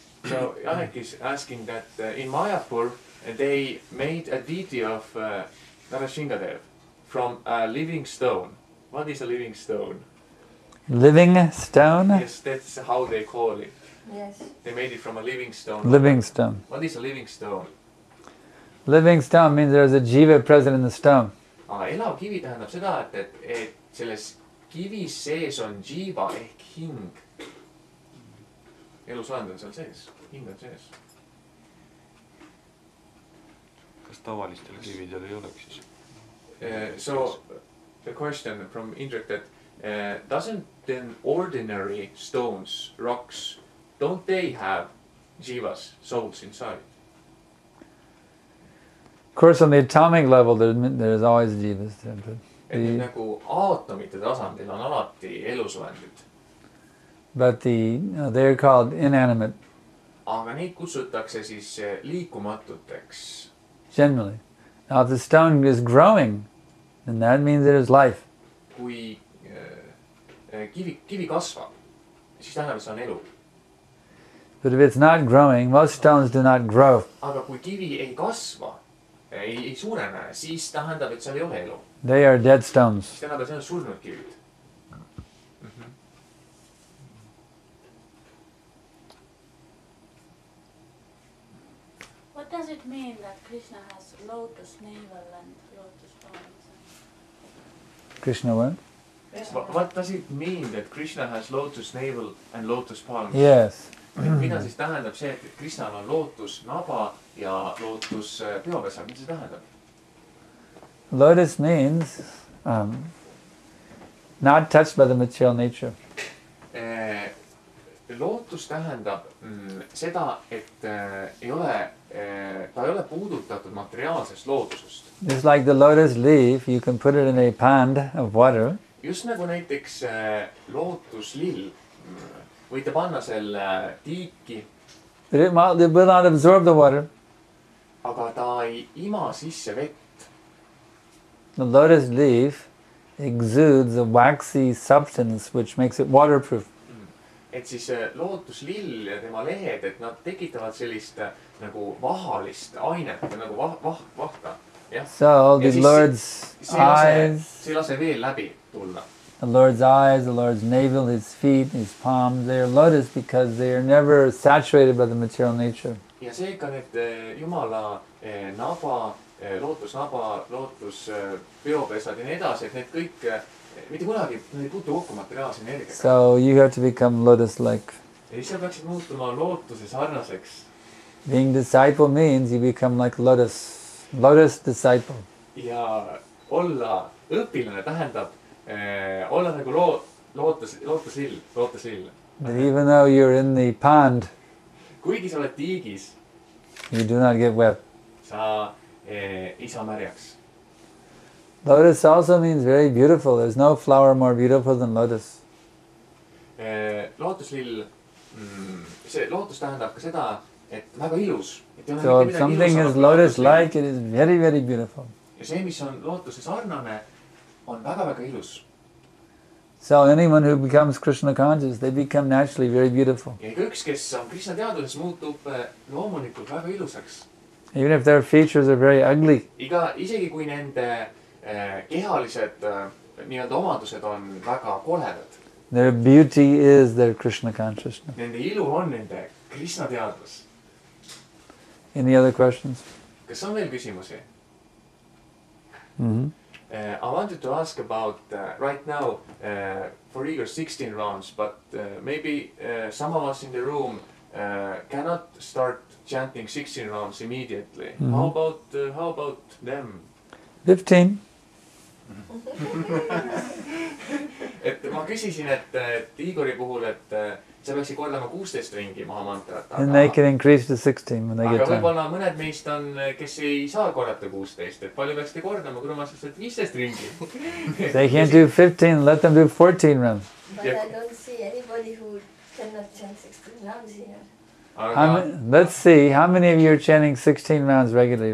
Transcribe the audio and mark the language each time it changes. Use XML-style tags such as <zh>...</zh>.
<en>So Janek is asking that in Mayapur they made a deity of Narashingadev from a living stone. What is a living stone? Living stone? Yes, that's how they call it. Yes. They made it from a living stone. Living stone. What is a living stone? Living stone means there's a jiva present in the stone.</en> <et>Elav kivi tähendab seda, et selles kivis sees on jiva ehk hing. Elusolend on seal sees. Hing on sees. Kas tavalistel kividel ei oleks siis?</et> <en>So the question from Indrek that doesn't then ordinary stones, rocks, don't they have jivas, souls inside? Of course, on the atomic level, there's always jivas.</en> <et>Et nagu aatomite tasandil on alati elusolendid.</et> <en>But they're called inanimate.</en> <et>Aga neid kutsutakse siis liikumatuteks.</et> <en>Generally. Now, if the stone is growing, then that means there's life.</en> <et>Kui kivi kasvab, siis tähendab, et see on elu.</et> <en>But if it's not growing, most stones do not grow.</en> <et>Aga kui kivi ei kasva, ei suurene, siis tähendab, et seal ei ole elu.</et> <en>They are dead stones.</en> <et>Siis tähendab, et see on surnud kivid.</et> <en>What does it mean that Krishna has lotus navel and lotus arms? Krishna what? What does it mean that Krishna has lotus navel and lotus palms? Yes.</en> <et>Mida siis tähendab see, et Krishnal on lootus naba ja lootus peopesa? Mida see tähendab?</et> <en>Lotus means not touched by the material nature.</en> <et>Lootus tähendab seda, et ta ei ole puudutatud materiaalsest loodusest.</et> <en>Just like the lotus leaf, you can put it in a pond of water.</en> <et>Just nagu näiteks lootuslill. Võite panna selle tiiki.</et> <en>It will not absorb the water.</en> <et>Aga ta ei ima sisse vett.</et> <en>The lotus leaf exudes a waxy substance which makes it waterproof.</en> <et>Et siis lootuslill ja tema lehed, et nad tekitavad sellist nagu vahalist ainet, nagu vahta.</et> <en>So the Lord's eyes,</en> <et>see lase veel läbi tulla.</et> <en>The Lord's eyes, the Lord's navel, His feet, His palms, they are lotus because they are never saturated by the material nature.</en> <et>Ja seega need Jumala naba, lootusnaba, lootus peopesad ja nii edasi, et need kõik mitte kunagi ei puutu kokku materiaalse energiaga.</et> <en>So you have to become lotus-like.</en> <et>Ja siis sa peaksid muutuma lootuse sarnaseks.</et> <en>Being disciple means you become like lotus disciple.</en> <et>Ja olla õpilane tähendab olla nagu lootuslill.</et> <en>That even though you're in the pond,</en> <et>kuigi sa oled tiigis,</et> <en>you do not get wet.</en> <et>sa ei saa märjaks.</et> <en>Lotus also means very beautiful. There's no flower more beautiful than lotus.</en> <et>Lootuslill, see lootus tähendab ka seda, et väga ilus.</et> <en>So if something is lotus-like, it is very, very beautiful.</en> <et>Ja see, mis on lootuse sarnane, on väga ilus.</et> <en>So anyone who becomes Krishna conscious, they become naturally very beautiful.</en> <et>Ja üks, kes on Krishna teaduses, muutub loomulikult väga ilusaks.</et> <en>Even if their features are very ugly.</en> <et>Isegi kui nende kehalised nii-öelda omadused on väga koledad.</et> <en>Their beauty is their Krishna consciousness.</en> <et>Nende ilu on nende Krishna teadvus.</et> <en>Any other questions?</en> <et>Kas on veel küsimusi? Mm-hmm.</et> <en>I wanted to ask about right now for Igor 16 rounds, but maybe some of us in the room cannot start chanting 16 rounds immediately. Mm-hmm. How about them? 15.</en> <et>Et ma küsisin, et Igori puhul, et sa peaksid kordama 16 ringi maha mantrat.</et> <en>And they can increase to 16 when they get</en> <et>Aga</et> <en>time.</en> <et>võib-olla mõned meist on, kes ei saa korrata 16, et palju peaksite kordama, kui ma saaks 15 ringi.</et> <en>They can't do 15, let them do 14 rounds. But I don't see anybody who cannot chant 16 rounds here. Let's see, how many of you are chanting 16 rounds regularly?</en>